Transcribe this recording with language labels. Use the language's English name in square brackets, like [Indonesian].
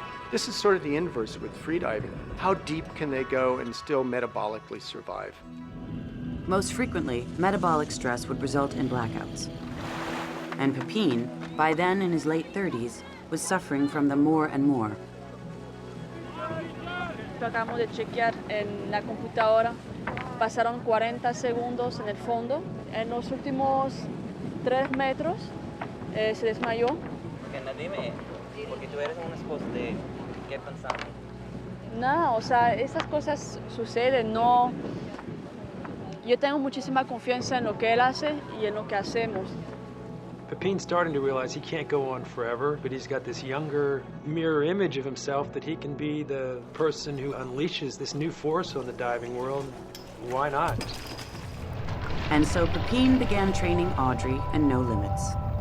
[English] This is sort of the inverse with freediving. How deep can they go and still metabolically survive? Most frequently, metabolic stress would result in blackouts. And Pepin, by then in his late 30s, was suffering from them more and more. [Spanish] Lo acabamos de chequear en la computadora. Pasaron 40 segundos en el fondo. En los últimos 3 metros se desmayó. Dime, porque tú eres una esposa de qué pensamos. Nada, o sea, esas cosas suceden, no. Yo tengo muchísima confianza en lo que él hace y en lo que hacemos. [English] Pepin's starting to realize he can't go on forever, but he's got this younger mirror image of himself that he can be the person who unleashes this new force on the diving world. Why not? And so Pepin began training Audrey in No Limits.